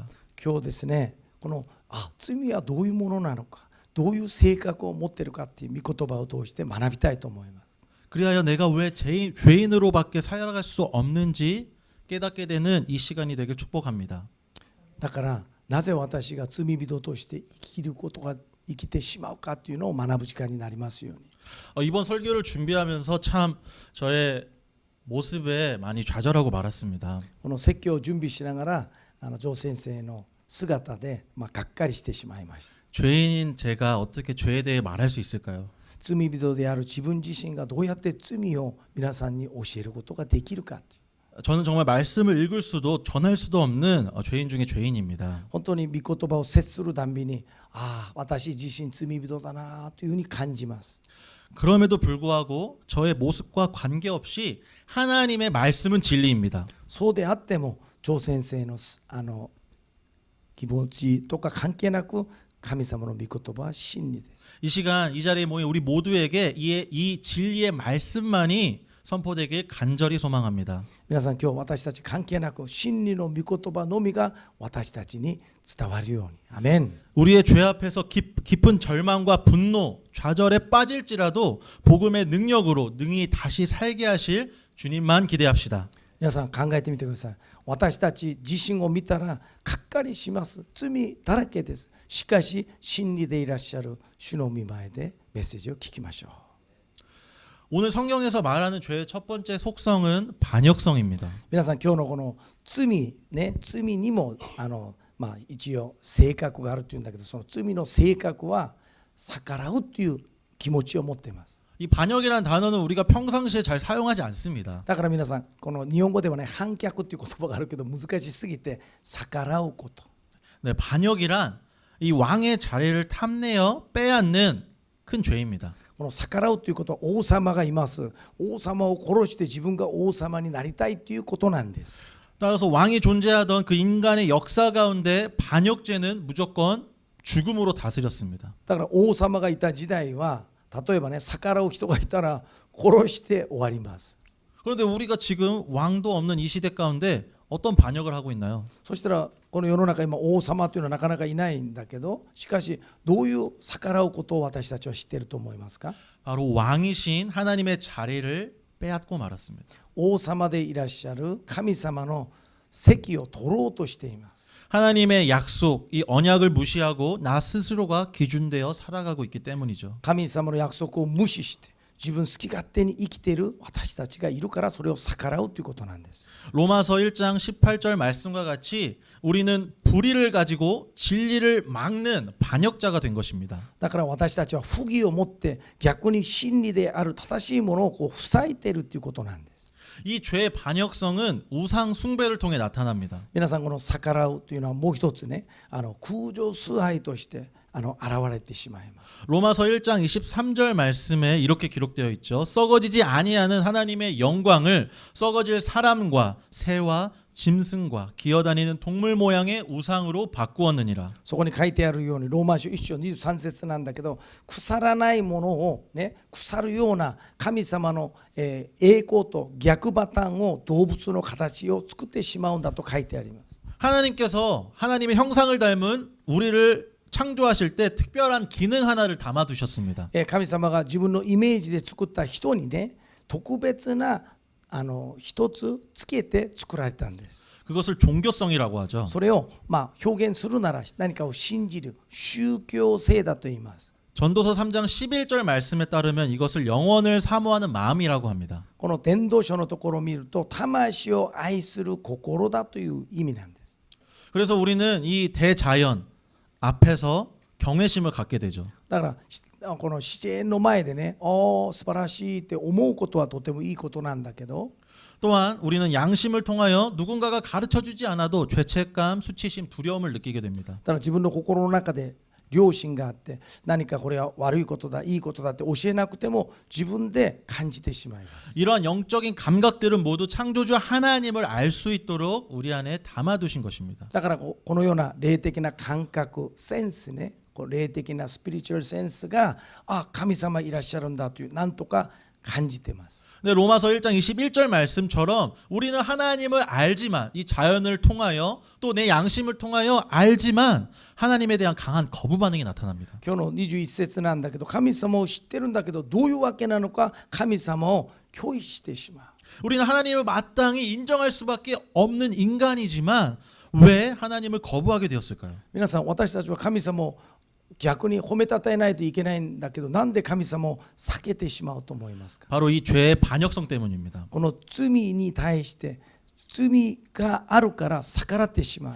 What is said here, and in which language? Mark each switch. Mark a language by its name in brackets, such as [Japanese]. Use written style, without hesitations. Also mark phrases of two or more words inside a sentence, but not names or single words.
[Japanese] 今日ですね、この罪はどういうものなのか、どういう性格を持っているかっていう御言葉を通して学びたいと思います。 [Korean] 그리하여 내가 왜 죄인으로밖에 살아갈 수 없는지 깨닫게 되는 이 시간이 되길 축복합니다. [Japanese] だからなぜ私が罪人として生きることが生きてしまうかというのを学ぶ時間になりますように。 [Korean] 이번 설교를 준비하면서 참 저의 모습에 많이 좌절하고 말았습니다. [Japanese] この説教を準備しながら、ジョー先生の姿でがっかりしてしまいました。 [Korean] 죄인인 제가 어떻게 죄에 대해 말할 수 있을까요? [Japanese] 罪人である自分自身がどうやって罪を皆さんに教えることができるか。 [Korean] 저는 정말 말씀을 읽을 수도 전할 수도 없는 죄인 중에 죄인입니다. [Japanese] 本当に御言葉を接するたびに、私自身罪人だなというふうに感じます。 [Korean] 그럼에도 불구하고 저의 모습과 관계없이 하나님의 말씀은 진리입니다. [Japanese] そうであっても張先生の気持ちとか関係なく神様の御言葉は真理です。 [Korean] 이 시간 이 자리에 모인 우리 모두에게 이 진리의 말씀만이 선포되길 간절히 소망합니다. [Japanese] 皆さん今日私たち関係なく真理の御言葉のみが私たちに伝わるように。アメン。 [Korean] 우리의 죄 앞에서 깊은 절망과 분노, 좌절에 빠질지라도 복음의 능력으로 능히 다시 살게 하실 주님만 기대합시다. [Japanese] 皆さん考えてみてください。私たち自身を見たらがっかりします。罪だらけです。しかし真理でいらっしゃる主の御前でメッセージを聞きましょう。 [Korean] 오늘 성경에서 말하는 죄의 첫 번째 속성은 반역성입니다. [Japanese] 皆さん今日のこの罪ね、罪にも一応性格があるというんだけど、その罪の性格は逆らうという気持ちを持っています。 [Korean] 이 반역이라는 단어는 우리가 평상시에 잘 사용하지 않습니다. [Japanese] だから皆さんこの日本語ではね、反逆っていう言葉があるけど難しすぎて逆らうこと。 [Korean] 네, 반역이란 이 왕의 자리를 탐내어 빼앗는 큰 죄입니다. [Japanese] この逆らうということは王様がいます。王様を殺して自分が王様になりたいということなんです。 [Korean] 따라서 왕이 존재하던 그 인간의 역사 가운데 반역죄는 무조건 죽음으로 다스렸습니다. [Japanese] だから王様がいた時代は例えばね、逆らう人がいたら殺して終わります。 [Korean] 그런데 우리가 지금 왕도 없는 이 시대 가운데 어떤 반역을 하고 있나요? [Japanese] そしたらこの世の中今王様というのはなかなかいないんだけど、しかしどういう逆らうことを私たちは知っていると思いますか？ [Korean] 바로 왕이신 하나님의 자리를 빼앗고 말았습니다. [Japanese] 王様でいらっしゃる神様の席を取ろうとしています。 [Korean] 하나님의 약속, 이 언약을 무시하고 나 스스로가 기준되어 살아가고 있기 때문이죠. [Japanese] 神様の約束を無視して自分好き勝手に生きている私たちがいるから、それを逆らうということなんです。 [Korean] 로마서 1장 18절 말씀과 같이 우리는 불의를 가지고 진리를 막는 반역자가 된 것입니다. [Japanese] だから私たちは不義を持って逆に真理である正しいものをこう塞いでいるということなんです。 [Korean] 이 죄의 반역성은 우상 숭배를 통해 나타납니다. [Japanese] 皆さんこの逆らうというのはもう一つね、空情崇拝として現れてしまいます。 [Korean] 로마서 1장 23절 말씀에 이렇게 기록되어 있죠. 썩어지지 아니하는 하나님의 영광을 썩어질 사람과 새와 짐승과 기어다니는 동물 모양의 우상으로 바꾸었느니라. [Japanese] そこに書いてあるようにローマ書1章23節なんだけど、腐らないものをね、腐るような神様の栄光と逆バタンを動物の形を作ってしまうんだと書いてあります。 [Korean] 하나님께서 하나님의 형상을 닮은 우리를 창조하실 때 특별한 기능 하나를 담아 두셨습니다. [Japanese] 神様が自分のイメージで作った人にね、特別な一つつけて作られたんです。 [Korean] 그것을 종교성이라고 하죠. [Japanese] それを表現するなら何かを信じる宗教性だと言います。 [Korean] 전도서 3장 11절 말씀에 따르면 이것을 영원을 사모하는 마음이라고 합니다. [Japanese] この伝道書のところを見ると魂を愛する心だという意味なんです。 [Korean] 그래서 우리는 이 대자연 앞에서 경외심을 갖게 되죠. [Japanese] だからこの自然の前でね、素晴らしいって思うことはとてもいいことなんだけど、 [Korean] 또한 우리는 양심을 통하여 누군가가 가르쳐주지 않아도 죄책감, 수치심, 두려움을 느끼게 됩니다. [Japanese] だから自分の心の中で良心があって、何かこれは悪いことだいいことだって教えなくても自分で感じてしまいます。 [Korean] 이러한 영적인 감각들은 모두 창조주 하나님을 알 수 있도록 우리 안에 담아두신 것입니다. [Japanese] だからこのような霊的な感覚センスね、霊的なスピリチュアルセンスが神様いらっしゃるんだというなんとか感じてます。 [Korean] 근데 로마서 1장 21절 말씀처럼 우리는 하나님을 알지만 이 자연을 통하여 또 내 양심을 통하여 알지만 하나님에 대한 강한 거부 반응이 나타납니다. [Japanese] 今日の21節なんだけど、神様を知ってるんだけどどういうわけなのか神様を拒否してしまう。 [Korean] 우리는 하나님을 마땅히 인정할 수밖에 없는 인간이지만 왜 하나님을 거부하게 되었을까요? [Japanese] 皆さん私たちは神様を逆に褒めたたえないといけないんだけど、なんで神様を避けてしまうと思いますか？ [Korean] 바로 이 죄의 반역성 때문입니다. [Japanese] この罪に対して罪があるから逆らってしまう。